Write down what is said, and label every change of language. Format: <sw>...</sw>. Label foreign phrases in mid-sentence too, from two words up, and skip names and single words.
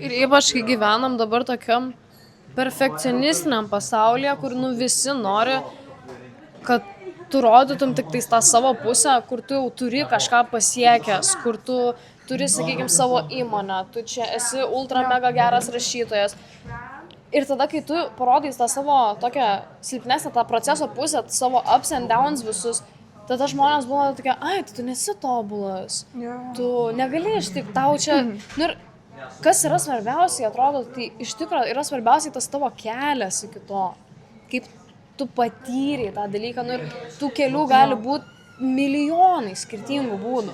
<lt>Ir ypač, kai gyvenam dabar tokiam perfekcionistiniam pasaulyje, kur visi nori, kad tu rodytum tik tą savo pusę, kur tu jau turi kažką pasiekęs, kur tu turi, sakykime, savo įmonę, tu čia esi ultra mega geras rašytojas. Ir tada, kai tu parodai tą savo tokią silpnesnę, tą proceso pusę, savo</lt> <en>ups and downs</en> <lt>visus, tada žmonės būna tokie, ai, tu nesi tobulas, tu negali ištik, tau čia... Nu, ir kas yra svarbiausiai, atrodo, tai iš tikrųjų yra svarbiausiai tas tavo kelias iki to, kaip tu patyrei tą dalyką, nu, ir tų kelių gali būti milijonai skirtingų būdų.</lt>